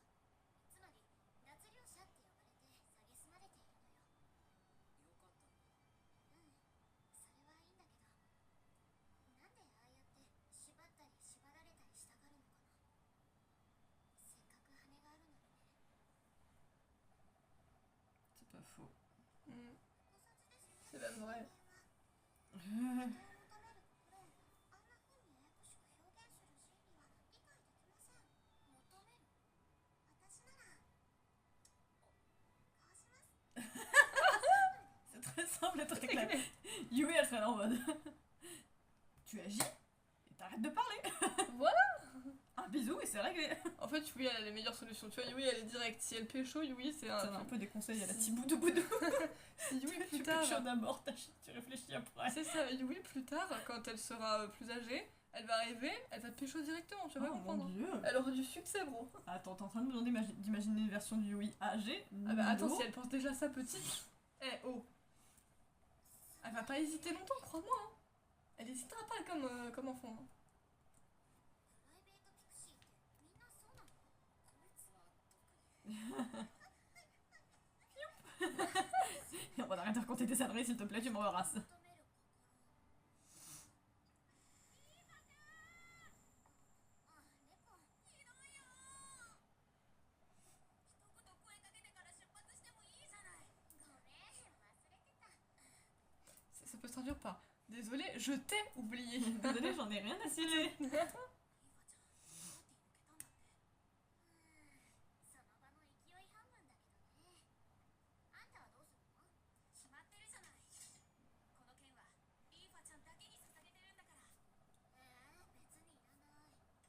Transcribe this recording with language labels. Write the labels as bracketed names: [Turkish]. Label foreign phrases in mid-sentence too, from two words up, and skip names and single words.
[Japanese] つまり脱領者って呼ばれて蔑まれているのよ。うん、それはいいんだけど、なんでああやって縛ったり縛られたりしたがるのかな。せっかく羽があるのにね。 [French] C'est pas faux. C'est même vrai. [Japanese] 人を求める心をあんな風にややこしく表現する心理は理解できません。求める。私ならこうします。 [French] C'est très simple et très clair. Yui, elle serait là en mode. Tu agis et t'arrêtes de parler. Voilà. Un bisou et c'est réglé. En fait, Yui elle a les meilleures solutions. Tu vois, Yui elle est directe. Si elle pécho, Yui c'est Ça un. donne un peu des conseils à la petite boudou boudou. Si Yui Tu plus tard. pêches d'abord, tu réfléchis après. C'est ça, Yui plus tard, quand elle sera plus âgée, elle va arriver, elle va te pécho directement, tu vas Oh pas comprendre. mon dieu. Elle aura du succès, bro. Attends, t'es en train de me demander d'imaginer une version du Yui âgée. Ah bah attends, Non. si elle pense déjà ça petite. Eh oh. Elle va pas hésiter longtemps, crois-moi. Hein. Elle hésitera pas comme enfant. Hein. [Japanese] プライベートピクシーってみんなそうなの？こいつは特に。 [French] On va arrêter de raconter tes saleries, s'il te plaît, tu m'embarrasses. [Japanese] 求める心。あ、猫。ひどいよ。一言声かけてから出発してもいいじゃない。ごめん、忘れてた。 [French] Ça peut se traduire par désolé, je t'ai oublié. Désolée, j'en ai rien à cirer. [Japanese] リーファちゃん、パーティー抜けたんだって。その場の勢い半分だけどね。あんたはどうするの？決まってるじゃない。この件はリーファちゃんだけに捧げてるんだから。別にいらない。